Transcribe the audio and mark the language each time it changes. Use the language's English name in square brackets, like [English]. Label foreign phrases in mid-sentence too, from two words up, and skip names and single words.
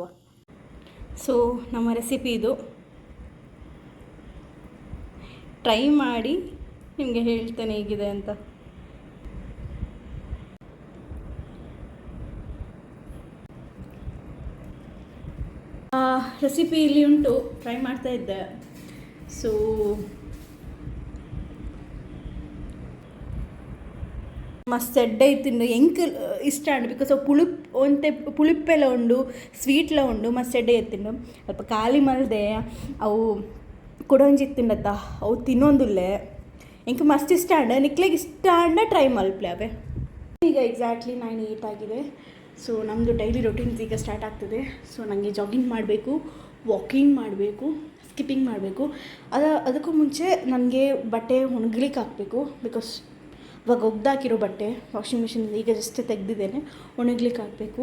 [Kannada] ಸೊ ನಮ್ಮ ರೆಸಿಪಿ ಇದು, ಟ್ರೈ ಮಾಡಿ ನಿಮಗೆ ಹೇಳ್ತೇನೆ ಹೇಗಿದೆ ಅಂತ. ರೆಸಿಪಿ ಇಲ್ಲಿ ಉಂಟು, ಟ್ರೈ ಮಾಡ್ತಾ ಇದ್ದೆ. [Tulu] ಸೊ ಮಸ್ತ್ ಎಡ್ಡೆ ಇತ್ತಿಂಡು ಎಂಕ್ ಇಷ್ಟ ಅಂಡು ಬಿಕಾಸ್ ಅವು ಪುಳಿಪ್ಪೆಲ್ಲ ಉಂಡು, ಸ್ವೀಟ್ಲ ಉಂಡು, ಮಸ್ತ್ ಎಡ್ಡೆ ಎತ್ತಿಂಡು. ಸ್ವಲ್ಪ ಖಾಲಿ ಮಲ್ದೆ ಅವು ಕೊಡೊಂಜಿ ಇತ್ತಿಂಡತ್ತ ಅವು ತಿನ್ನೊಂದುಲ್ಲೆ ಎಂಕ್ ಮಸ್ತ್ ಇಷ್ಟ ಅಂಡ, ನಿಕ್ಲೆಗೆ ಇಷ್ಟ ಅಂಡ ಟ್ರೈ ಮಲ್ಪ್ಲೆ ಅವೇ. [Kannada] ಈಗ ಎಕ್ಸಾಕ್ಟ್ಲಿ 9:08 ಆಗಿದೆ. ಸೊ ನಮ್ಮದು [English] daily routines [Kannada] ಈಗ ಸ್ಟಾರ್ಟ್ ಆಗ್ತದೆ. ಸೊ ನನಗೆ ಜಾಗಿಂಗ್ ಮಾಡಬೇಕು, ವಾಕಿಂಗ್ ಮಾಡಬೇಕು, ಸ್ಕಿಪ್ಪಿಂಗ್ ಮಾಡಬೇಕು. ಅದಕ್ಕೂ ಮುಂಚೆ ನನಗೆ ಬಟ್ಟೆ ಒಣಗ್ಲಿಕ್ಕೆ ಹಾಕಬೇಕು. ಬಿಕಾಸ್ ಇವಾಗ ಒಗ್ದಾಕಿರೋ ಬಟ್ಟೆ [English] washing machine [Kannada] ಈಗ ಜಸ್ಟ್ ತೆಗೆದಿದ್ದೇನೆ, ಒಣಗ್ಲಿಕ್ಕೆ ಹಾಕಬೇಕು.